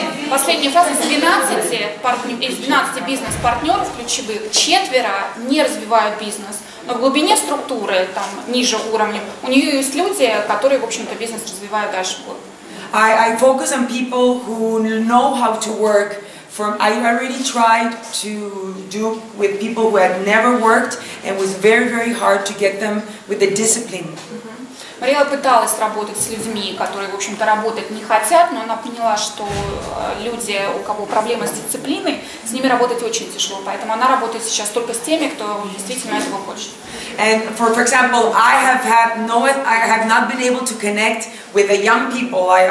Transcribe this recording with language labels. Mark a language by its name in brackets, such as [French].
[Russian] Последняя фраза. Из 12 бизнес-партнеров ключевых, четверо не развивают бизнес, но в глубине структуры, там, ниже уровня, у нее есть люди, которые, в общем-то, бизнес развивают дальше. [English] I focus on people who know how to work. I already tried to do with people who had never worked, and it was very, very hard to get them with the discipline. [Russian] Мариэлла пыталась работать с людьми, которые, в общем-то, работать не хотят, но она поняла, что люди, у кого проблемы с дисциплиной, с ними работать очень тяжело. Поэтому она работает сейчас только с теми, кто действительно этого хочет. [English] And for example, I have not been able to connect with the young people.